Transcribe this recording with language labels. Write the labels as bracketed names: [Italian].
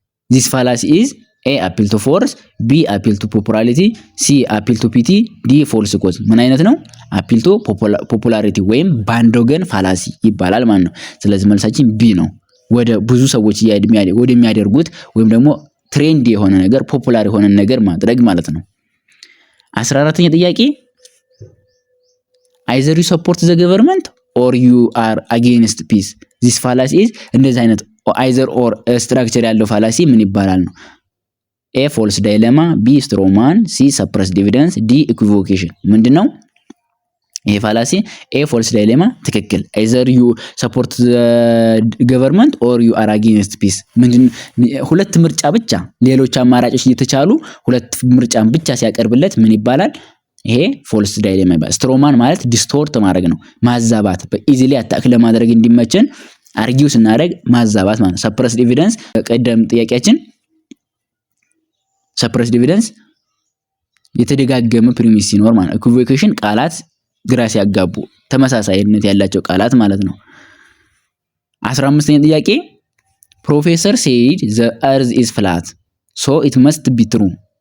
[English] this fallacy is A appeal to force፣ B appeal to popularity፣ C appeal to pity፣ D false cause። [Amharic] ምን አይነት ነው? appeal to popularity ወይም ባንዶገን ፋላሲ ይባላል ማለት ነው። ስለዚህ መልሳችን B ነው። ወደ ብዙ ሰዎች ወደሚያደርጉት ወይም ደግሞ ትሬንድ የሆነ ነገር ፖፑላር የሆነ ነገር ማድረግ ማለት ነው። 14ኛ ጥያቄ [English] either you support the government or you are against peace. this fallacy is [Amharic] እንደዚህ አይነት either or structure ያለው ፋላሲ ምን ይባላል ነው? [English] A false dilemma፣ B straw man፣ C suppressed evidence፣ D equivocation። [Amharic] ምንድነው ይሄ ፋላሲ? [English] A false dilemma ትክክል። either you support the government or you are against peace። [Amharic] ሁለት ምርጫ ብቻ ሌሎች አማራጮች እየተቻሉ ሁለት ምርጫን ብቻ ሲያቀርብለት ምን ይባላል? ይሄ ፎልስ ዳይሌማ ይባላል። ስትሮማን ማለት ዲስቶርት ማድረግ ነው፣ ማዛባት፣ በኢዚሊ አታክ ለማድረግ እንዲመቸን አርጊው ስናደርግ ማዛባት ማለት ነው። ሰፕረስድ ኤቪደንስ ቀደም ጥያቄያችን ሰፕረስድ ኤቪደንስ የተደጋገመ ፕሪሚስ ሲኖር ማለት ነው። ኢኩቮኬሽን ቃላት ግራ ሲያጋቡ ተመሳሳይነት ያላቸው ቃላት ማለት ነው። 15ኛ ጥያቄ ፕሮፌሰር [English] said the earth is flat so it must be true።